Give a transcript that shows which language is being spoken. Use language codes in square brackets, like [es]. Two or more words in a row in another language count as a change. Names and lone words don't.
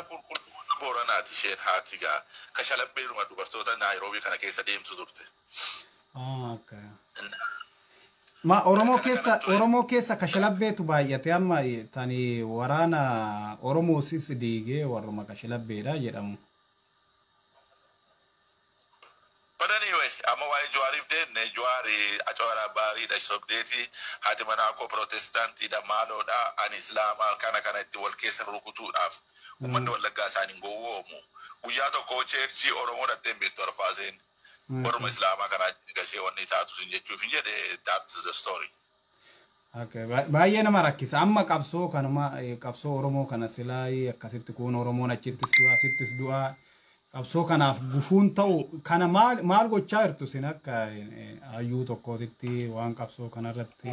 [om] Booranaati isheen haati gaa kashalabbeedhuma dubartoota Naayiroobii kana keessa deemtu turte. Okay. Ma Oromoo keessa kashalabbeetu baay'ate amma tani waraana Oromoosis diigee warruma kashalabbeedha jedhamu. [en] But anyway, [om] amma waa'ee Jawaariif deemne Jawaari Acawaraa baariidha sobdeeti haati manaa koo Protestaantiidha maaloodha ani Islaamaa kana itti wal keessa rukutuudhaaf uummanni Wallaggaa isaaniin gowwoomu guyyaa tokko cheerchii Oromoo dhatteen beektu Arfaaseen. Warma Islama kana gashee wanni taatu sin jechuuf hin jedhe [en] that's the story. [om] Okay, baay'ee nama rakkisa amma qabsoo Oromoo kana silaa akkasitti kun Oromoon achittis du'a qabsoo kanaaf gufuun ta'u kana maal gochaa jirtu sin akka hayyuu tokkootitti waan qabsoo kanarratti.